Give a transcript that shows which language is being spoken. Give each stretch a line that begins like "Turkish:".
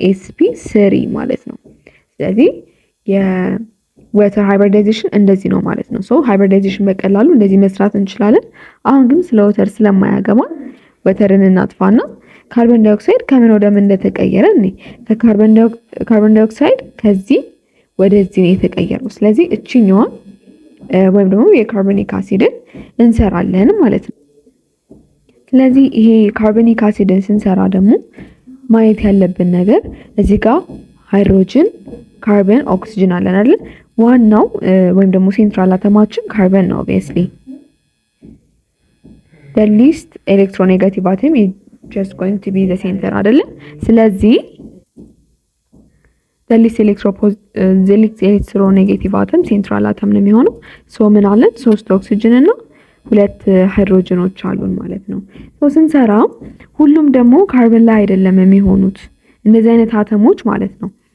Amharic: ኤስፒ 3 ማለት ነው። ስለዚህ የወተር ሃይብሪዳይዜሽን እንደዚህ ነው ማለት ነው። ሶ ሃይብሪዳይዜሽን በቀላሉ እንደዚህ መስራት እንችላለን። አሁን ግን ስለ ወተር ስለማያገባ ወተርን እናጥፋና ካርቦን ዳይኦክሳይድ ከምን ወደ ምን እንደተቀየረ እኔ ካርቦን ዳይኦክሳይድ ከዚህ ወደዚህ ነው የተቀየረው። ስለዚህ እቺኛዋን ወይም ደግሞ የካርቦኒክ አሲድን እንሰራለን ማለት ነው። ስለዚህ ይሄ ካርቦኒክ አሲድን ስንሰራ ደግሞ ማየት ያለብን ነገር እዚህ ጋር ሃይድሮጅን፣ ካርበን፣ ኦክሲጅን አለን አይደል? ዋናው ወይም ደግሞ ሴንትራል አተማችን ካርበን ነው ኦብቪየስሊ።
English: the least electronegative atom is just going to be the center
Amharic: አይደል? ስለዚህ
English: the least electronegative atom
Amharic: ሴንትራል አተም ነው የሚሆነው። ሶ ምን አለን? 3 ኦክሲጅን እና 2 ሃይድሮጅኖች አሉን ማለት ነው። ሶ ስንሰራ ሁሉም ደግሞ ካርበን ላይ አይደለም የሚሆኑት እንደዚህ አይነት አተሞች ማለት ነው።